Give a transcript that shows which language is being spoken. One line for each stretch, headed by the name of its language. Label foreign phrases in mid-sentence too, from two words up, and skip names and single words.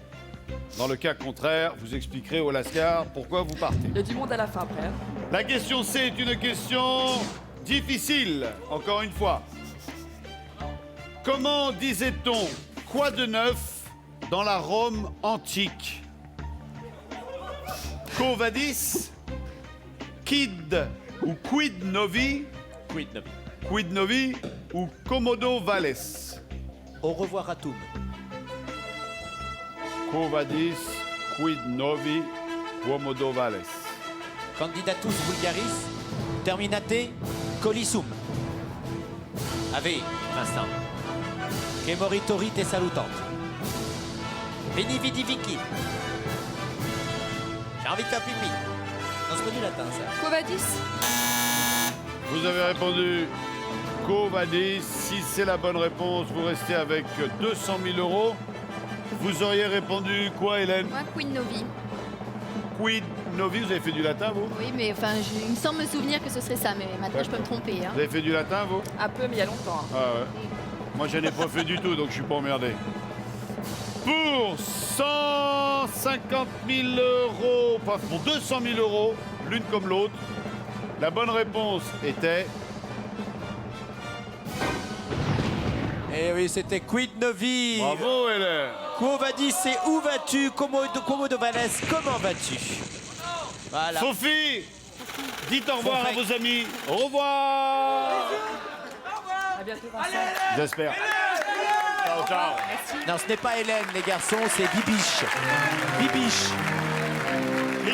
French: Dans le cas contraire, vous expliquerez au Lascar pourquoi vous partez. Il y a du monde à la fin après. hein. La question C est une question difficile, encore une fois. Comment disait-on quoi de neuf dans la Rome antique?
Latin: Quo vadis? Quid ou quid novi? Quid novi. Quid novi ou commodo vales?
French: Au revoir à tous.
Latin: Quo vadis? Quid novi? Commodo vales? Candidatus vulgaris, terminate colissum. Ave, Vincent. Que moritori te salutant. Veni vidi vici.
French: J'ai envie de faire pipi. Non, c'est pas du latin, ça.
Latin: Covadis.
French: Vous avez répondu
Latin: Quo vadis.
French: Si c'est la bonne réponse, vous restez avec 200 000 euros. Vous auriez répondu quoi, Hélène?
Latin: Moi, Queen Novi. Quid novi.
French: Vous avez fait du latin, vous? Oui, mais enfin, il me semble me souvenir que ce serait ça, mais maintenant je peux me tromper. Hein. Vous avez fait du latin, vous? Un peu, mais il y a longtemps. hein. Ah ouais. Moi, je n'ai pas fait du tout, donc je suis pas emmerdé. Pour 150 000 euros, enfin pour 200 000 euros, l'une comme l'autre, la bonne réponse était... Eh oui, c'était
Latin: quid novi.
French: Bravo, Hélène.
Latin: Quo vadis,
French: c'est où vas-tu?
Latin: Commodo vales,
French: comment vas-tu? Voilà. Sophie, Dites au revoir à vos amis. Au revoir. À bientôt, Vincent. J'espère. Ciao, ciao. Non, ce n'est pas Hélène, les garçons, c'est Bibiche. Bibiche. Les